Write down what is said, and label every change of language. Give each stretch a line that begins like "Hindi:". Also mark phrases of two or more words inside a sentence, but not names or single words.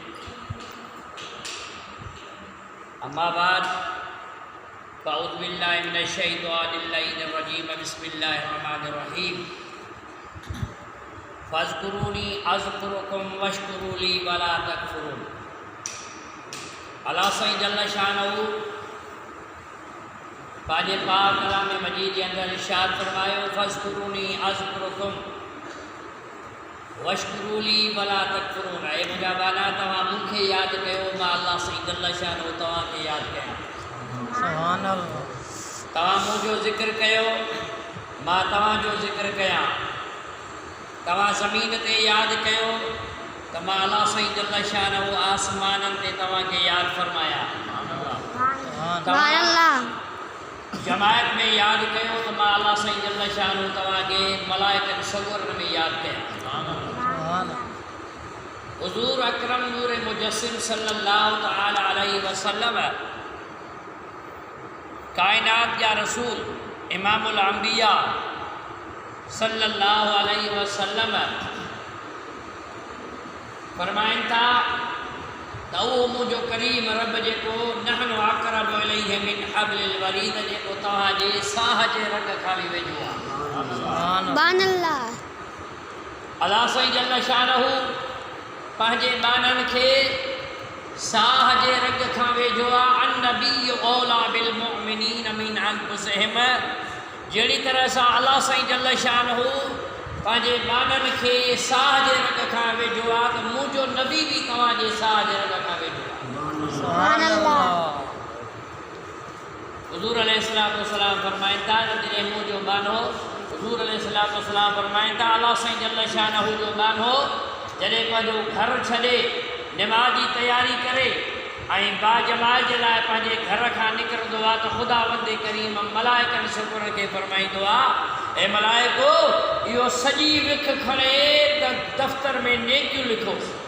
Arabic: أما بعد فأعوذ بالله من الشيطان الرجيم بسم الله الرحمن الرحيم. فاذكروني أذكركم واشكروا لي ولا تكفرون.
Sindhi: अल्लाह साईं
Arabic: جل شانه
Sindhi: पाजे पाक कलाम मजीद के अंदर इरशाद फरमायो
Arabic: فاذكروني أذكركم واشكروا لي ولا تكفرون.
Sindhi: ऐ मुंहिंजा बाला तव्हां मूंखे यादि कयो, मां अल्लाह साईं
Arabic: جل شانه
Sindhi: तव्हांखे यादि कयां।
Arabic: سبحان الله.
Sindhi: तव्हां मुंहिंजो ज़िक्र कयो, मां तव्हांजो ज़िक्र कयां। तव्हां ज़मीन ते यादि कयो त मां अल्लाह साईं
Arabic: جل شانه
Sindhi: आसमाननि ते तव्हांखे यादि फरमाया। जमायत में यादि कयो त मां अल्लाह साईं
Arabic: جل شانه
Sindhi: तव्हांखे मलाइकनि सगोरनि में यादि कयां। हुज़ूर अकरम नूर मुजस्सिम
Arabic: صلى الله تعالى عليه وسلم
Sindhi: कायनात जा रसूल
Arabic: إمام الأنبياء صلى الله عليه وسلم
Sindhi: फरमाइनि था त उहो मुंहिंजो करीम रब जेको
Arabic: نحن أقرب إليه من حبل الوريد
Sindhi: जेको तव्हांजे साह जे रग खां बि वेझो आहे। अल्लाह साईं
Arabic: جل شانه
Sindhi: पंहिंजे बाननि खे साह जे रग खां वेझो आहे।
Arabic: النبي أولى بالمؤمنين من أنفسهم.
Sindhi: जहिड़ी तरह सां अल्लाह साईं
Arabic: جل شانه
Sindhi: पंहिंजे बाननि खे साह जे रग खां वेझो आहे त मुंहिंजो नबी बि तव्हांजे साह जे रग खां वेझो आहे।
Arabic: سبحان الله.
Sindhi: हुज़ूर
Arabic: عليه الصلاة والسلام
Sindhi: फरमाइनि था त जॾहिं मुंहिंजो बानो हुज़ूर
Arabic: عليه الصلاة والسلام
Sindhi: फरमाइनि था अल्लाह साईं
Arabic: جل شانه
Sindhi: जो बानो जॾहिं पंहिंजो घर छॾे निमाज़ जी तयारी करे ऐं बाजमाल जे लाइ पंहिंजे घर खां निकिरंदो आहे त ख़ुदावंद करीम मलाइकनि सुकुर खे फरमाईंदो आहे, ए मलाइको इहो सॼी विख खणे त दफ़्तर में नेकियूं लिखोसि।